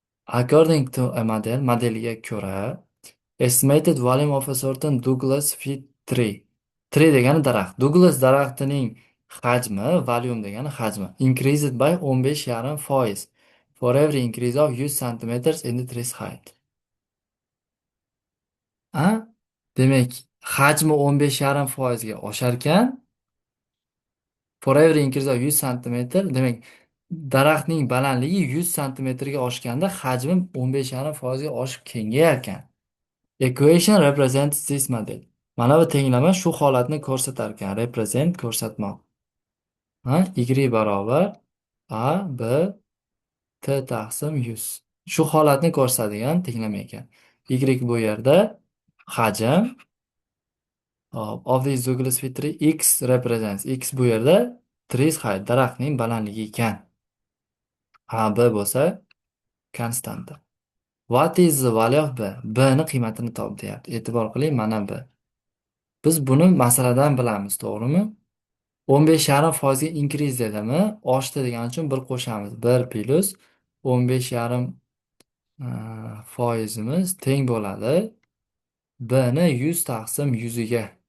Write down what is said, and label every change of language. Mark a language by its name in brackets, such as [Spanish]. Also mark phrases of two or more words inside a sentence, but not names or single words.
[English] According to a [Uzbek] modelga ko'ra, [English] estimated volume of a certain Douglas fir tree. [Uzbek] Tree degani daraxt. Douglas daraxtining hajmi, volume degani hajmi, [English] increased by 15,5% for every increase of 100 centimeters in the tree's height. [Uzbek] A? Demak, hajmi 15,5%ga osharkan, [English] for every increase of [Uzbek] 100 santimetr, demak, daraxtning balandligi 100 santimetrga oshganda hajmi 15,5%ga oshib kengayarkan. [English] Equation represents this model. [Uzbek] Mana bu tenglama shu holatni ko'rsatar ekan. Represent ko'rsatmoq. Y barobar a b t taqsim 100. Shu holatni ko'rsatadigan tenglama ekan. [English] Y [Uzbek] bu yerda hajm [English] of this Douglas fir tree x represents. [Uzbek] X bu yerda [English] trees height, [Uzbek] daraxtning balandligi ekan. A b bo'lsa konstanta. [English] What is the value of b? [Uzbek] B ni qiymatini top deyapti. E'tibor qiling, mana b. Biz buni masaladan bilamiz, to'g'rimi? 15,5% ga increase dedimi? Oshdi degani uchun 1 qo'shamiz. 1 plus 15,5 foizimiz teng bo'ladi b ni 100 taqsim 100 ga.